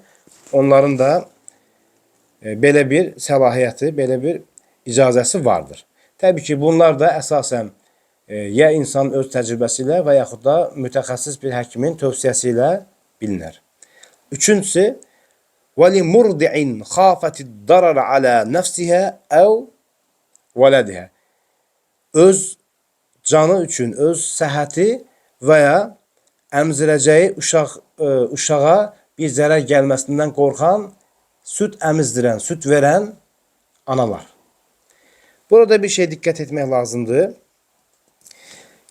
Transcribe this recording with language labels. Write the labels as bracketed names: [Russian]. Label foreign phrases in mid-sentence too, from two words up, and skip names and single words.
[Azerbaijani] Onların da belə bir səlahiyyəti, belə bir icazəsi vardır. Təbii ki, bunlar da əsasən ya insanın öz təcrübəsi ilə və yaxud da mütəxəssis bir həkimin tövsiyəsi ilə bilinər. Üçüncüsü, [Arabic] وَلِمُرْدِعٍ خَافَتِ الدَّرَرَ عَلَى نَفْسِهَا أو ولدها. [Azerbaijani] Öz canı üçün, öz səhhəti və ya əmzirəcəyi uşağa bir zərər gəlməsindən qorxan, süt əmizdirən, süt verən analar. Burada bir şey diqqət etmək lazımdır.